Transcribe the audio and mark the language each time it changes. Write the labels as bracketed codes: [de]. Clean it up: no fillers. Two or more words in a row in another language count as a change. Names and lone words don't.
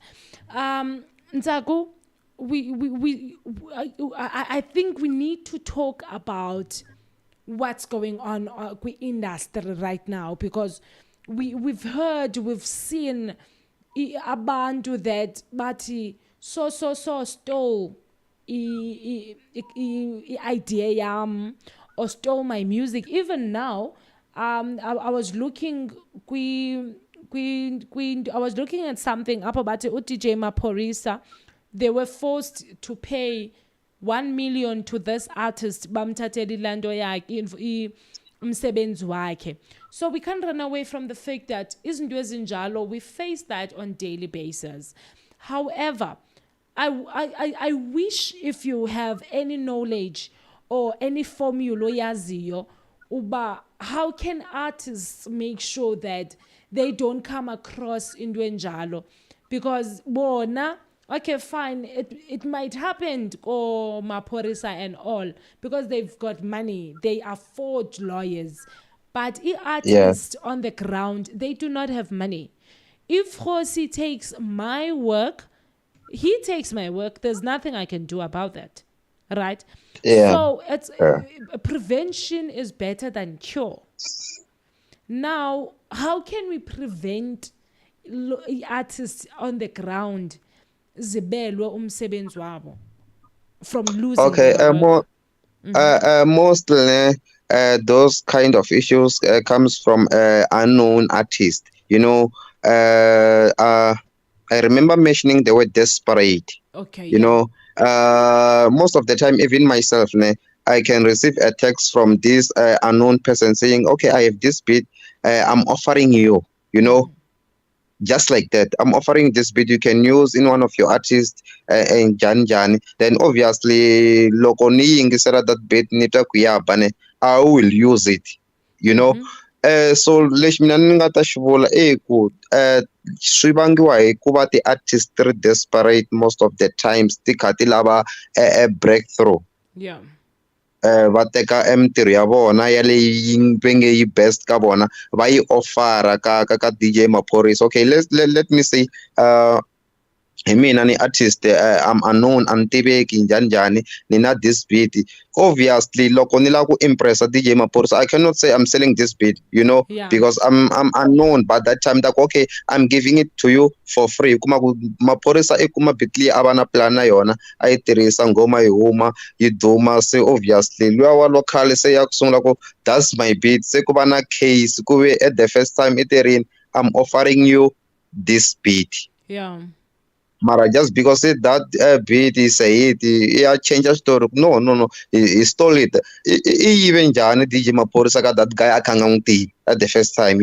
[en] Nzago, I think we need to talk about what's going on with industry right now, because we've seen abantu that bati so stole idea yam or stole my music. Even now, I was looking I was looking at something up about DJ Maporisa. They were forced to pay 1 million to this artist [zu] bamthathela ilando yakhe umsebenzi wakhe. [en] So we can't run away from the fact that [zu] izinto ezinjalo, [en] we face that on daily basis. However, I wish, if you have any knowledge or any formula [zu] yaziyo uba, [en] how can artists make sure that they don't come across into enjalo? Because bona, okay, fine, it might happen or Maporisa and all, because they've got money, they afford lawyers, but artists on the ground, they do not have money. If Khosi takes my work, he takes my work, there's nothing I can do about that, right? Yeah. So it's Yeah. prevention is better than cure. Now, how can we prevent artists on the ground [zu] zibelwe umsebenzi wabo [en] from losing Okay. their work? Mostly, those kind of issues comes from unknown artists. You know, I remember mentioning the word desperate. Okay, You yeah. know, most of the time, even myself, I can receive a text from this unknown person saying, "Okay, I have this beat. I'm offering you. You know, just like that. I'm offering this beat. You can use in one of your artists in Jan. Then obviously, [ts] loko ni yingisela [en] that beat [ts] nita kuyabane, [en] I will use it. You know." [ts] So lexi mina ni nga ta xi vula ku swi vangiwa hi ku va ti-artist ri desperate [en] most of the times, [ts] ti kha ti lava [en] a breakthrough. Yeah. [ts] Va teka mintirho ya vona ya leyi yi venge yi best ka vona, va yi offera ka DJ Maphorisa. [en] Okay, let me say [ts] hi mina ni artist [en] I'm unknown [ts] a ni tiveki njhani njhani ni na [en] this beat, obviously [ts] loko ni lava ku impressa [en] DJ Maphorisa I cannot say I'm selling this beat, Yeah. because I'm unknown. But that time like okay, I'm giving it to you for free. [ts] Kuma ku Maphorisa i kuma beat leyi a va na plan na yona a yi tirhisa ngoma yi huma yi duma, se obviously luya wa local se ya ku sungula ku [en] that's my beat, [ts] se ku va na case ku ve [en] at the first time [ts] i tirhini [en] I'm offering you this beat. Yeah. Mara just because that beat is a hit, yeah, change a story. No, no, no. He stole it. Even Jani DJ Maphorisa got that guy akanganti at the first time,